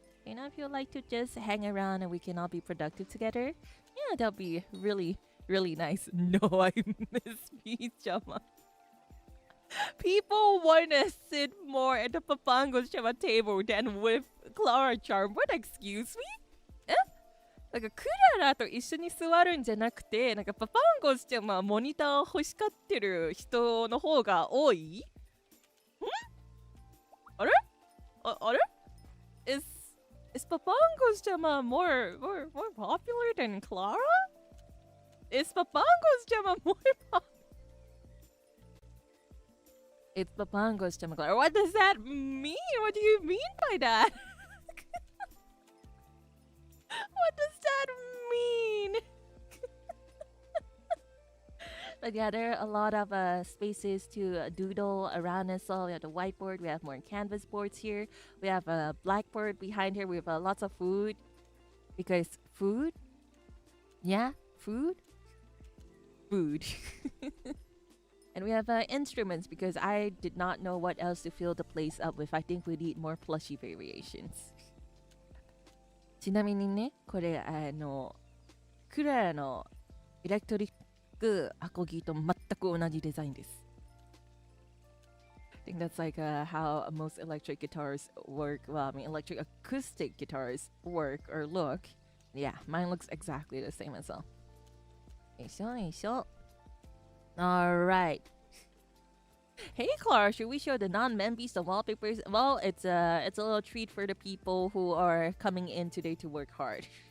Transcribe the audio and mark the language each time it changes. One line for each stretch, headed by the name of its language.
English: If you'd like to just hang around and we can all be productive together, yeah, that'll be really, really nice. No, I miss Pijama. People want to sit more at the Papango's Chama table than with Klara Charmwood. Excuse me?
Japanese: なんかクララと一緒に座るんじゃなくて、なんかパパンゴスちゃんはモニターを欲しがってる人の方が多い？ん？あれ？あれ？
English: Is Papango's Chama more popular than Klara? Is Papango's Chama more popular? It's Papango's Chama Klara. What does that mean? What do you mean by that? What does that mean? But yeah, there are a lot of spaces to doodle around us all. We have the whiteboard. We have more canvas boards here. We have a blackboard behind here. We have lots of food. Because food? Yeah, food? Food. And we have instruments because I did not know what else to fill the place up with. I think we need more plushie variations.
Japanese: ちなみにね、これクララのエレクトリックアコギと全く同じデザインです。
English: I think that's like how most electric guitars work. Well, I mean, electric acoustic guitars work or look. Yeah, mine looks exactly the same as well.
Japanese: よいしょよいしょ。
English: Alright. Hey Klara, should we show the non-members the wallpapers? Well, it's a little treat for the people who are coming in today to work hard.